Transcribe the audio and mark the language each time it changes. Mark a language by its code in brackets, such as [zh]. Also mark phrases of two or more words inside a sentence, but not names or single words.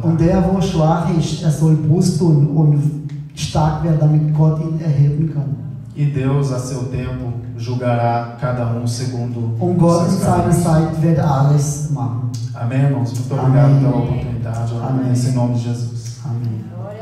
[de] Und der, wo schwach ist, er soll Brust tun und stark werden, damit Gott ihn erheben kann. [pt] E Deus, a seu tempo, julgará cada um segundo [de] Und Gott in [pt] seus [de] seiner [pt] caminhos. [de] Zeit wird alles machen. [pt] Amém, irmãos? Muito Amém. obrigado pela oportunidade. Amém. Em nome de Jesus. [de] Amen.